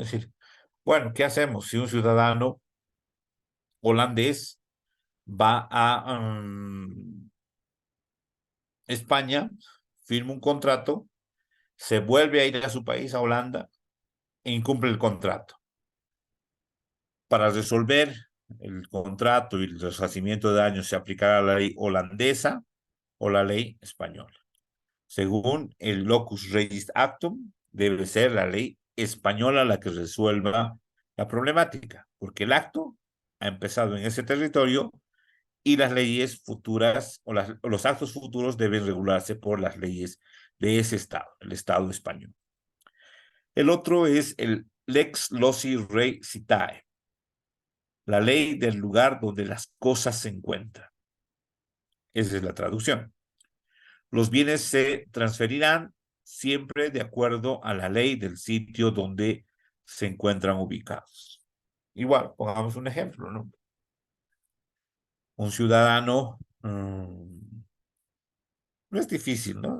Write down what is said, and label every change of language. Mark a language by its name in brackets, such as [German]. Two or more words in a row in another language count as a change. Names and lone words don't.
[Spanish] Es decir, bueno, ¿qué hacemos si un ciudadano holandés va a España, firma un contrato, se vuelve a ir a su país, a Holanda, e incumple el contrato? Para resolver el contrato y el resarcimiento de daños se aplicará la ley holandesa o la ley española. [Latin] Según el locus regis actum, [Spanish] debe ser la ley española la que resuelva la problemática, porque el acto ha empezado en ese territorio y las leyes futuras o los actos futuros deben regularse por las leyes de ese estado, el estado español. El otro es el [Latin] lex loci rei citae, [Spanish] la ley del lugar donde las cosas se encuentran. Esa es la traducción. Los bienes se transferirán siempre de acuerdo a la ley del sitio donde se encuentran ubicados. Igual, pongamos un ejemplo, ¿no? Un ciudadano, no es difícil, ¿no?